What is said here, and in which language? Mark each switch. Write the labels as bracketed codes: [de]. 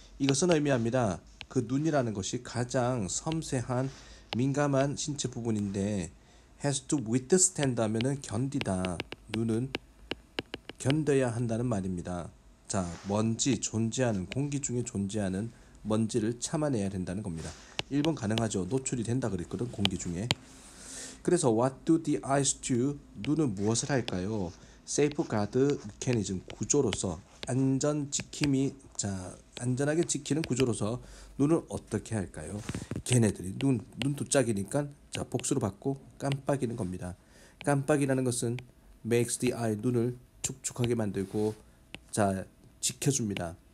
[ko] 이것은 의미합니다. 그 눈이라는 것이 가장 섬세한 민감한 신체 부분인데 [en] has to withstand [ko] 하면은 견디다. 눈은 견뎌야 한다는 말입니다. 자, 먼지 존재하는 공기 중에 존재하는 먼지를 참아내야 된다는 겁니다. 1번 가능하죠. 노출이 된다 그랬거든. 공기 중에. 그래서 [en] what do the eyes do? [ko] 눈은 무엇을 할까요? [en] safeguard mechanism [ko] 구조로서 안전하게 지키는 구조로서 눈을 어떻게 할까요? 걔네들이 눈두짝이니까 자 복수로 받고 깜빡이는 겁니다. 깜빡이라는 것은 [en] makes the eye [ko] 눈을 촉촉하게 만들고 자 지켜줍니다.